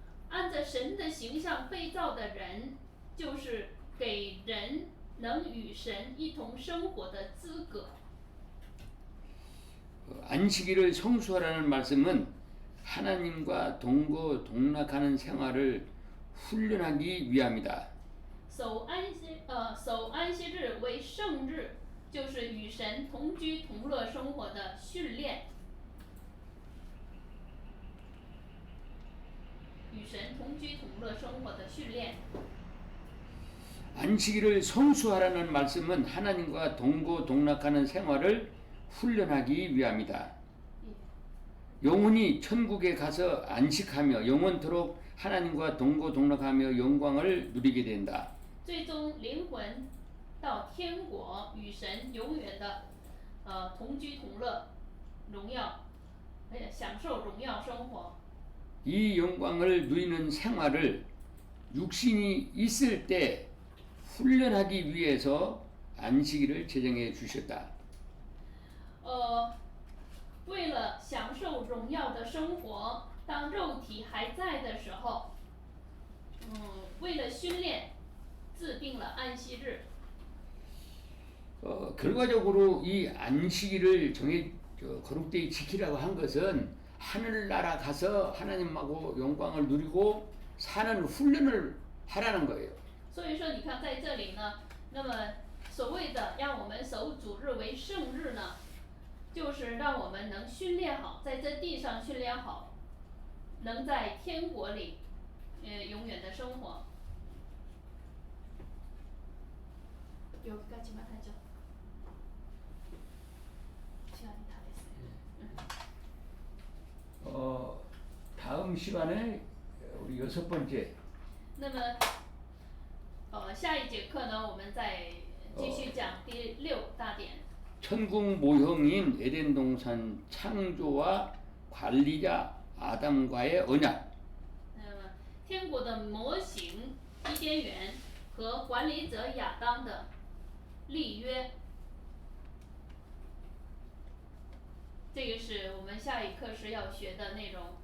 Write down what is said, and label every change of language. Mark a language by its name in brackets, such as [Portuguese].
[Chinese] 按着神的形象被造的人，就是给人能与神一同生活的资格。 [Korean] 안식일을 성수하라는 말씀은 하나님과 동거동락하는 생활을 훈련하기 위함이다. [Chinese] 守安息日为圣日，就是与神同居同乐生活的训练。与神同居同乐生活的训练。 [Korean] 안식일을 성수하라는 말씀은 하나님과 동거동락하는 생활을 훈련하기 위함이다. 영혼이 천국에 가서 안식하며 영원토록 하나님과 동거동락하며 영광을 누리게 된다. [Chinese] 最终灵魂到天国，与神永远的同居同乐，荣耀，享受荣耀生活。 [Korean] 이 영광을 누리는 생활을 육신이 있을 때 훈련하기 위해서 안식일을 제정해 주셨다. [Chinese] 为了享受荣耀的生活，当肉体还在的时候，为了训练，制定了安息日。 [Korean] 결과적으로 이 안식일을 거룩되이 지키라고 한 것은 하늘나라 가서 하나님하고 영광을 누리고 사는 훈련을 하라는 거예요. [Chinese] 所以说，你看在这里呢，那么所谓的让我们守主日为圣日呢，就是让我们能训练好，在这地上训练好，能在天国里，永远的生活。 [Korean] 여기까지만 하죠. 시간이 다 됐어요. 다음 시간에 우리 여섯 번째 [Chinese] 那么，下一节课呢，我们再继续讲第6大点。 [Korean] 천국 모형인 에덴 동산 창조와 관리자 아담과의 언약. [Chinese] 天国的模型伊甸园和管理者亚当的立约，这个是我们下一课时要学的内容。